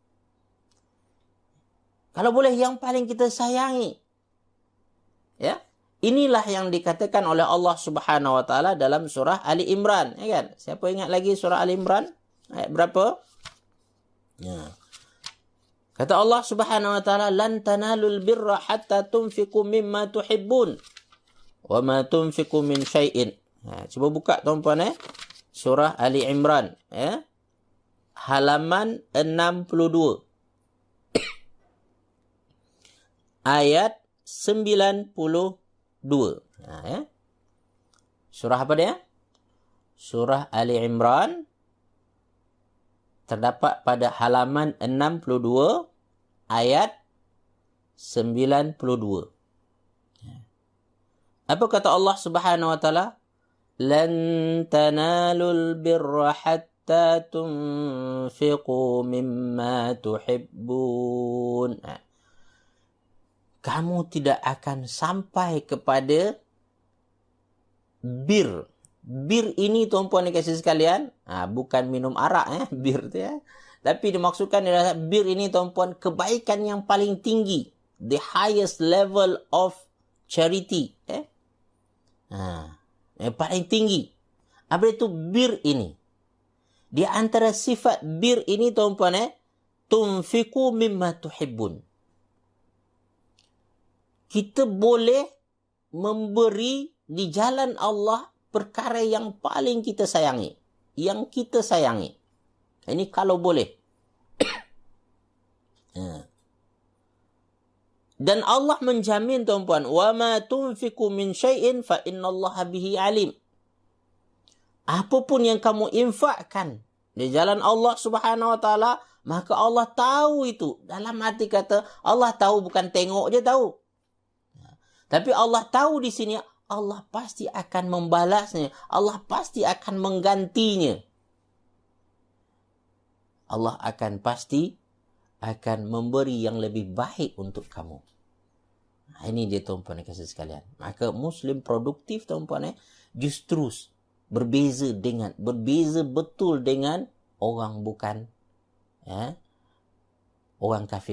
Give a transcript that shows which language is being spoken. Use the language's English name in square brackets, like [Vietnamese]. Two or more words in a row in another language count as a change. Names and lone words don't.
[Malay] Kalau boleh yang paling kita sayangi. Ya. Inilah yang dikatakan oleh [Arabic] الله سبحانه وتعالى [Malay] dalam surah Ali Imran, ya kan? Siapa ingat lagi surah Ali Imran? Ayat berapa? Ya. Kata [Arabic] الله سبحانه وتعالى لن تنالوا البر حتى تنفقوا مما تحبون. وما تنفقوا من شيء." [Malay] Cuba buka tuan-puan surah Ali Imran, ya. Halaman 62. Ayat 92. Ya. Surah apa dia? Surah Ali Imran. Terdapat pada halaman 62 ayat 92. Apa kata [Arabic] الله سبحانه وتعالى? لن تنالوا البر حتى تنفقوا مما تحبون. [Malay] Kamu tidak akan sampai kepada bir. Bir ini tuan-puan dikasih sekalian, bukan minum arak bir tu ya. Tapi dimaksudkan adalah bir ini tuan-puan kebaikan yang paling tinggi, [English] the highest level of charity, [Malay] yang paling tinggi. Apa itu bir ini? Di antara sifat bir ini tuan-puan, [Arabic] تنفقوا مما تحبون. [Malay] kita boleh memberi di jalan Allah perkara yang paling kita sayangi. Yang kita sayangi. Ini kalau boleh. Dan Allah menjamin, tuan-puan, [Arabic] وَمَا تُنْفِقُ مِنْ شَيْءٍ فَإِنَّ اللَّهَ بِهِ عَلِيمٌ. [Malay] Apapun yang kamu infakkan di jalan [Arabic] الله سبحانه وتعالى, [Malay] maka Allah tahu itu. Dalam arti kata, Allah tahu, bukan tengok dia tahu. Tapi Allah tahu di sini, Allah pasti akan membalasnya. Allah pasti akan menggantinya. Allah akan memberi yang lebih baik untuk kamu. Nah, ini dia, tuan-puan dan kasih sekalian. Maka Muslim produktif, tuan-puan, justru berbeza betul dengan orang bukan orang kafir.